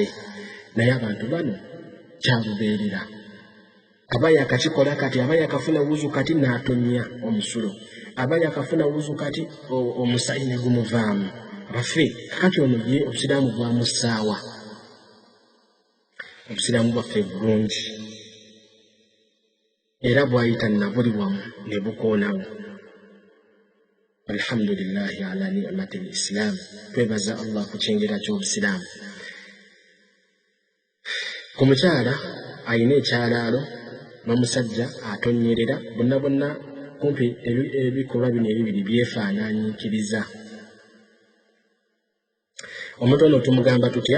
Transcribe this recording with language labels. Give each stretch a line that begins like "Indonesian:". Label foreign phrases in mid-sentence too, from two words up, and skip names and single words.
Ganda: Naye abantu bano kyalubeerera, aba yakakikola kati, aba yakafuna wuzu kati n'atonya omusulo, aba yakafuna wuzu kati omusaayi ne gumuvaamu. Baffe kakati ono ye obusiraamu bwamusaawa. Obusiraamu bwaffe bulungi era bwayita na buli wamu ne bukoonawo.
Arabic: الحمد لله على نعمة الإسلام.
Ganda: Twebaza Allah ku kyengera ky'obusiraamu. Ku mukyala ayina ekyalaalo n'omusajja atonyerera, bonna kumpi ebikolwa bino ebibiri byefaanaanyikiriza. Omuntu ono tumugamba tutya?